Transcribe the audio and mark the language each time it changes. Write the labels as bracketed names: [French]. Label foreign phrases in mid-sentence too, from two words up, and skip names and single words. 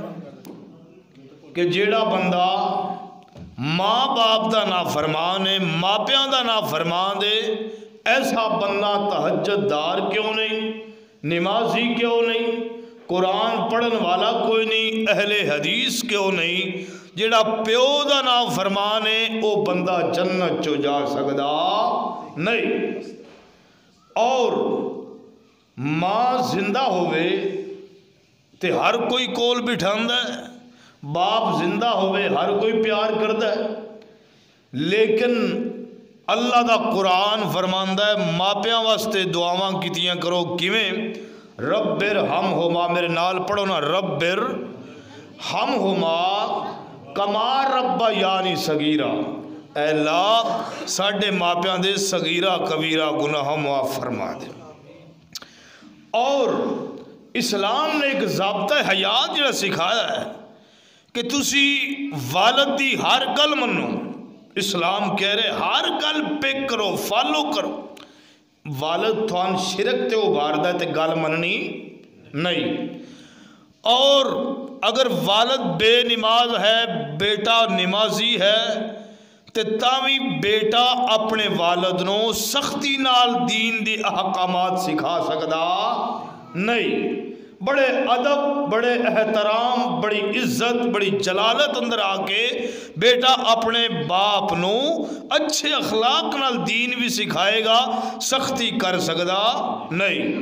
[Punjabi] کہ جیڑا بندہ ماں باپ دا نافرمان ہے، ماپیاں دا نافرمان ہے، ایسا بندہ تہجد دار کیوں نہیں، نمازی کیوں نہیں، قرآن پڑھن والا کوئی نہیں، اہل حدیث کیوں نہیں، جیڑا پیو دا نافرمان ہے وہ بندہ جنت چو جا سکدا نہیں۔ اور ماں زندہ ہوئے تے ہر کوئی کول بٹھاندا ہے، باپ زندہ ہوئے ہر کوئی پیار کردا ہے، لیکن اللہ دا قرآن فرماندا ہے ماپیاں واسطے دعاواں کیتیاں کرو۔ کیویں؟ [Arabic] رب ارحمہما، [Punjabi] میرے نال پڑھو نا، [Arabic] رب ارحمہما کما ربیانی صغیرا، [Punjabi] اے اللہ ساڈے ماپیاں دے صغیرہ کبیرہ گناہ معاف فرما دے۔ اور اسلام نے ایک ضابطہ حیات جڑا سکھایا ہے کہ تسی والد دی ہر گل منو۔ اسلام کہہ رہے ہر گل پک کرو، فالو کرو۔ والد تھوان شرک تے ابھاردا ہے تے گل مننی نہیں۔ [Urdu] اور اگر والد بے نماز ہے، بیٹا نمازی ہے، [Punjabi] تے تاوی بیٹا اپنے والد نو سختی نال دین دی احکامات سکھا سکدا نہیں۔ بڑے ادب، بڑے احترام، بڑی عزت، بڑی جلالت اندر آ کے بیٹا اپنے باپ نو اچھے اخلاق نال دین بھی سکھائے گا، سختی کر سکدا نہیں۔